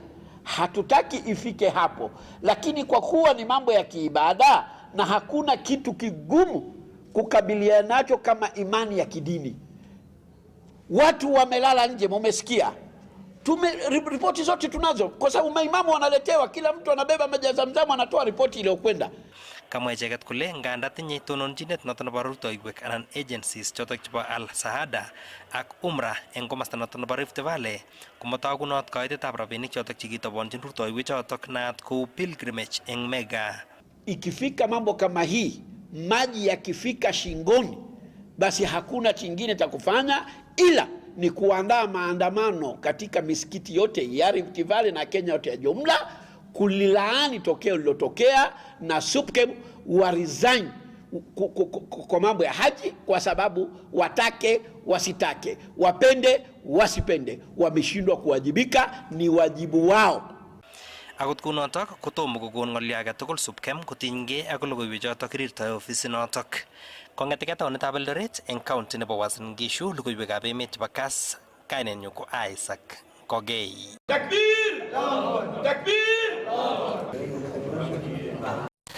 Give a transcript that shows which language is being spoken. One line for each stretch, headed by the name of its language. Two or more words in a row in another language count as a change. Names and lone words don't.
Swahili: Hatutaki ifike hapo, lakini kwa kuwa ni mambo ya kiibada na hakuna kitu kigumu kukabiliana nacho kama imani ya kidini. Watu wamelala nje, mumesikia. Ripoti zote tunazo kwa sababu maimamu wanaletewa, kila mtu anabeba majazamzamu anatoa ripoti iliyokwenda.
Kalenjin: Kamwa icheket kole nganda tinye tononchinet noto nebo rutoiwek anan agencies chotok chebo Al Sahada ak Umrah eng komasta noto nebo Rift Valley komotogunot kaitetab rabinik chotok chekitobonchin rutoiwek chotok naat kou pilgrimage eng Mecca.
Swahili: Ikifika mambo kama hii, maji yakifika shingoni, basi hakuna chingine cha kufanya ila ni kuandaa maandamano katika misikiti yote ya Rift Valley na Kenya yote ya jumla kulilaani tokeo lilotokea na Supkem wa resign kwa mambo ya haji, kwa sababu watake wasitake, wapende wasipende, wameshindwa kuwajibika, ni wajibu wao.
Kalenjin: Akot kunotok kotomo kokon ng'olyo age tugul Supkem kotinygei ak logoiwek chotok rirtoi ofisinotok. Kong'eteke taonitab Eldoret eng county nebo Uasin Gishu, logoiwekab emet chebo Kass, kainenyu ko Isaac Kogei.
Arabic: Takbir! Takbir!